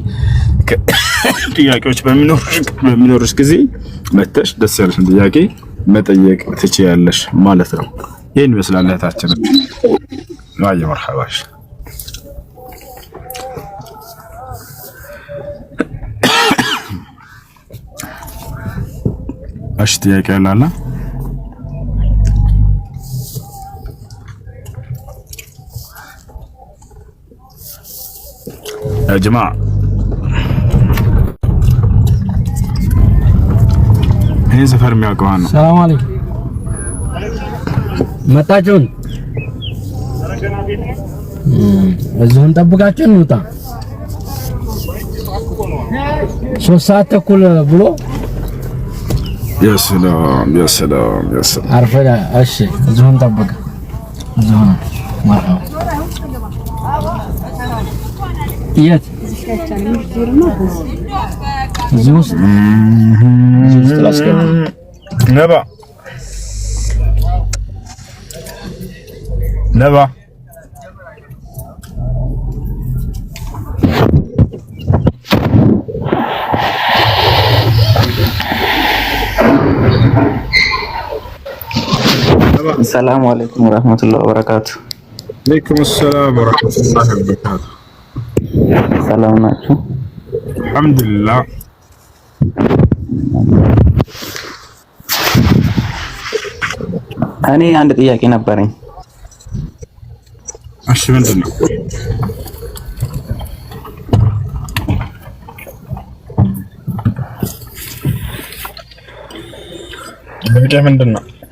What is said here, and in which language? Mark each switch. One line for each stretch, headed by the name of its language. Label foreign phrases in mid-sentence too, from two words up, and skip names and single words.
Amharic: ጥያቄዎች በሚኖርሽ ጊዜ መተሽ ደስ ያለሽን ጥያቄ መጠየቅ ትችያለሽ ማለት ነው። ይሄን ይመስላል እህታችን። ዋይ መርሐባሽ። እሺ ጥያቄ አለ?
Arabic: يا جماعة هي سفر مياكو هانو. السلام عليكم.
Amharic: መጣችሁን? እዚሁን ጠብቃችሁ እንውጣ። 3 ሰዓት ተኩል ብሎ
Arabic: يا سلام يا سلام يا سلام
Amharic: አርፈዳ። እሺ እዚሁን ጠብቅ። እዚሁን ማርሐባ የት እዚህ ውስጥ ላስገባ ነባ ነባ
Arabic: السلام عليكم ورحمة الله وبركاته. عليكم السلام ورحمة الله وبركاته.
Amharic: ሰላም ናችሁ? አልሐምዱሊላህ። እኔ አንድ ጥያቄ ነበረኝ። እሺ ምንድን ነው? ምንድን ነው?